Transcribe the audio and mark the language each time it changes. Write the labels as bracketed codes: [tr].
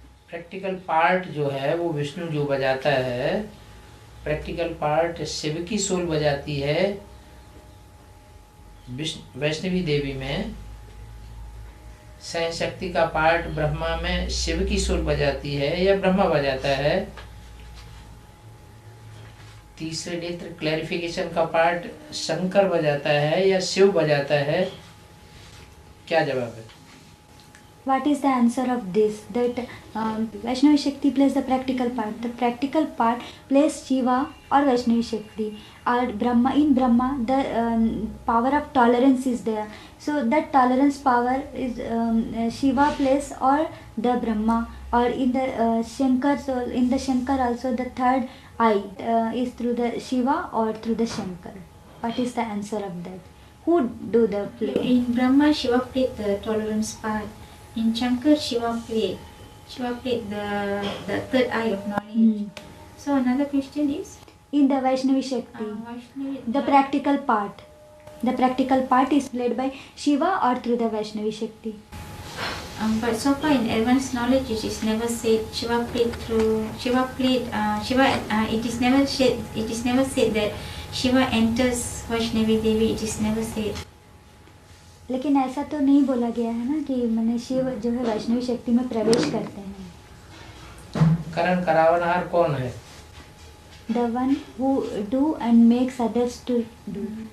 [hi] Practical part जो है वो विष्णु जो बजाता है, प्रैक्टिकल पार्ट शिव की सोल बजाती है वैष्णवी देवी में, सहन शक्ति का पार्ट ब्रह्मा में शिव की सोल बजाती है या ब्रह्मा बजाता है, तीसरे नेत्र क्लैरिफिकेशन का पार्ट शंकर बजाता है या शिव बजाता है, क्या जवाब है? [en] What is the answer of this? That Vaishnavi Shakti plays the practical part. The practical part plays Shiva or Vaishnavi Shakti. Or Brahma, in Brahma, the power of tolerance is there. So that tolerance power is Shiva plays or the Brahma, or in the Shankar. So in the Shankar also the third eye is through the Shiva or through the Shankar. What is the answer of that? Who do the play? In Brahma, Shiva played the tolerance part. In Shankar, Shiva played the third eye of knowledge. So another question is In the Vaishnavi Shakti, Vaishnavi, the practical part. The practical part is played by Shiva or through the Vaishnavi Shakti. but so far in advanced knowledge it is never said Shiva played. It is never said that Shiva enters Vaishnavi Devi. It is never said. [hi] लेकिन ऐसा तो नहीं बोला गया है ना कि मैंने शिव जो है वैष्णवी शक्ति में प्रवेश करते हैं। करण करावनहार कौन है? [en] The one who do and makes others to do.